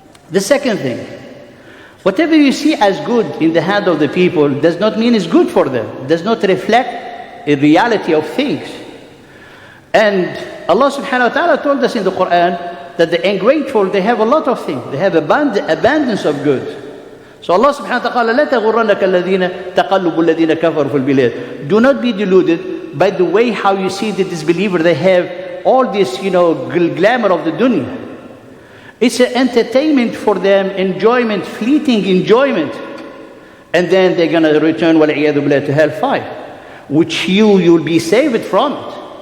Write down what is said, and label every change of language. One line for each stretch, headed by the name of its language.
English: The second thing, whatever you see as good in the hand of the people does not mean it's good for them, does not reflect a reality of things. And Allah subhanahu wa ta'ala told us in the Quran that the ungrateful, they have a lot of things. They have abundance of goods. So Allah subhanahu wa ta'ala,
Arabic: لَا تَغُرَّنَّكَ الَّذِينَ تَقَلُّبُ الَّذِينَ كَفَرُوا فِي الْبِلَادِ.
English: Do not be deluded by the way how you see the disbeliever. They have all this, glamour of the dunya. It's an entertainment for them, enjoyment, fleeting enjoyment. And then they're going to return
Arabic: وَالْعِيَاذُ بِاللَّهِ
English: to hellfire, which you'll be saved from it.